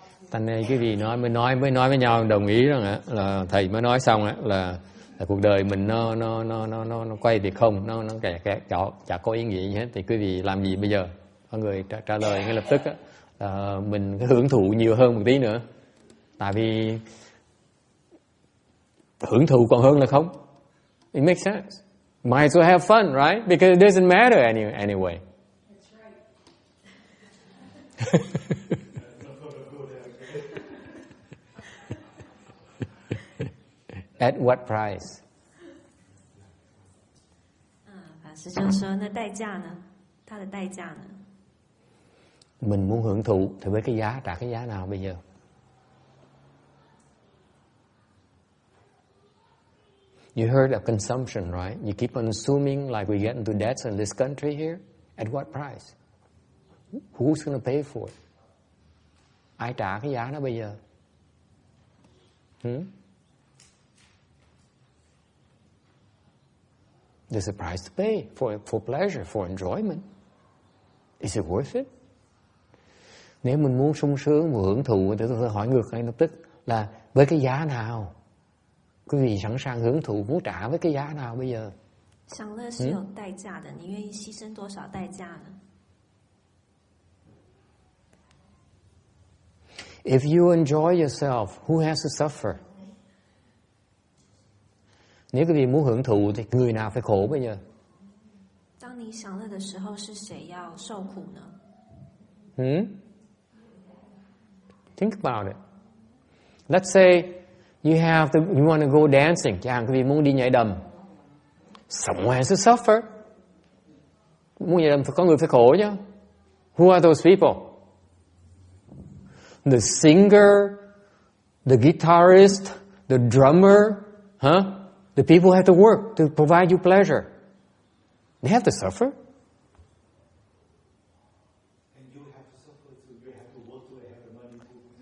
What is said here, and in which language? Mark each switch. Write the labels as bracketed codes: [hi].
[vi] Thành này cái gì mới nói với nhau đồng ý rằng là thầy mới nói xong là cuộc đời mình nó quay về không, nó chả có ý nghĩa gì hết. Thì quý vị làm gì bây giờ? Có người trả lời ngay lập tức là mình hưởng thụ nhiều hơn một tí nữa. Tại vì hưởng thụ còn hơn là không. [en] It makes sense. Might as well have fun, right? Because it doesn't matter anyway. That's right. At what price? [zh] 法师就说那代价呢？它的代价呢？ [vi] Mình muốn hưởng thụ thì với cái giá, trả cái giá nào bây giờ? [en] You heard of consumption, right? You keep on assuming like we get into debts in this country here. At what price? Who's going to pay for it? [vi] Ai trả cái giá đó bây giờ? [en] There's a price to pay for pleasure, for enjoyment. Is it worth it? [vi] Nếu mình muốn sung sướng và hưởng thụ thì tôi hỏi ngược lại lập tức là với cái giá nào? Quý vị sẵn sàng hưởng thụ muốn trả với cái giá nào bây giờ? [zh] 享乐是有代价的，你愿意牺牲多少代价呢？ [en] If you enjoy yourself, who has to suffer? [vi] Nếu quý vị muốn hưởng thụ thì người nào phải khổ bây giờ? [zh] 当你享乐的时候，是谁要受苦呢？ [en] Think about it. Let's say you want to go dancing. [vi] Chẳng hạn quý vị muốn đi nhảy đầm. [en] Someone has to suffer. [vi] Muốn nhảy đầm phải có người phải khổ chứ. [en] Who are those people? The singer, the guitarist, the drummer, the people who have to work to provide you pleasure. They have to suffer. And you have to suffer, so you have to work to have the money to...